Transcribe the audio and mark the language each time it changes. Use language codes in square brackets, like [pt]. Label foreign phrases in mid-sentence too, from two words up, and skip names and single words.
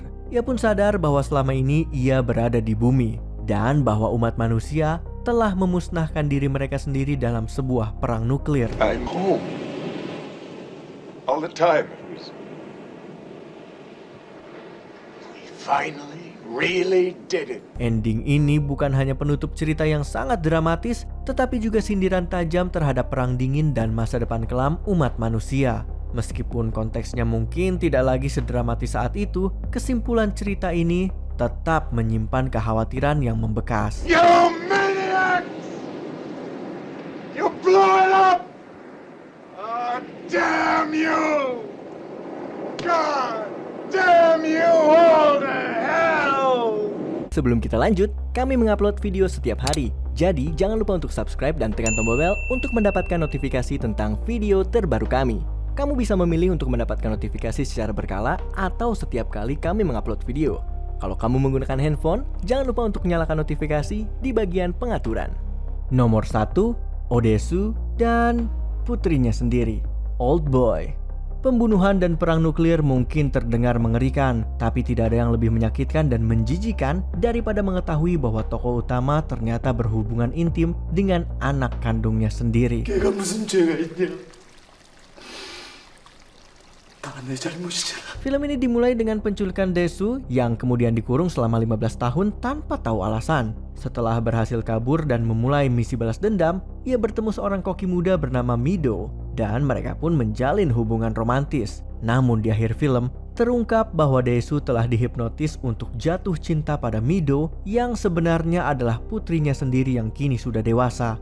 [id] Ia pun sadar bahwa selama ini ia berada di bumi, dan bahwa umat manusia telah memusnahkan diri mereka sendiri dalam sebuah perang nuklir. [en] I'm home. All the time. We finally really did it. [id] Ending ini bukan hanya penutup cerita yang sangat dramatis, tetapi juga sindiran tajam terhadap perang dingin dan masa depan kelam umat manusia. Meskipun konteksnya mungkin tidak lagi sedramatis saat itu, kesimpulan cerita ini tetap menyimpan kekhawatiran yang membekas. [en] You maniacs! You blew it up! Oh, damn you! God damn you all to hell! [id] Sebelum kita lanjut, kami mengupload video setiap hari. Jadi jangan lupa untuk subscribe dan tekan tombol bel untuk mendapatkan notifikasi tentang video terbaru kami. Kamu bisa memilih untuk mendapatkan notifikasi secara berkala atau setiap kali kami mengupload video. Kalau kamu menggunakan handphone, jangan lupa untuk nyalakan notifikasi di bagian pengaturan. Nomor 1, Odesu dan putrinya sendiri, Old Boy. Pembunuhan dan perang nuklir mungkin terdengar mengerikan, tapi tidak ada yang lebih menyakitkan dan menjijikan daripada mengetahui bahwa tokoh utama ternyata berhubungan intim dengan anak kandungnya sendiri. [ko] 걔가 무슨 죄가 있냐? 내 잘못이잖아. [id] Film ini dimulai dengan penculikan Dae-soo yang kemudian dikurung selama 15 tahun tanpa tahu alasan. Setelah berhasil kabur dan memulai misi balas dendam, ia bertemu seorang koki muda bernama Mi-do dan mereka pun menjalin hubungan romantis. Namun di akhir film, terungkap bahwa Dae-soo telah dihipnotis untuk jatuh cinta pada Mi-do yang sebenarnya adalah putrinya sendiri yang kini sudah dewasa.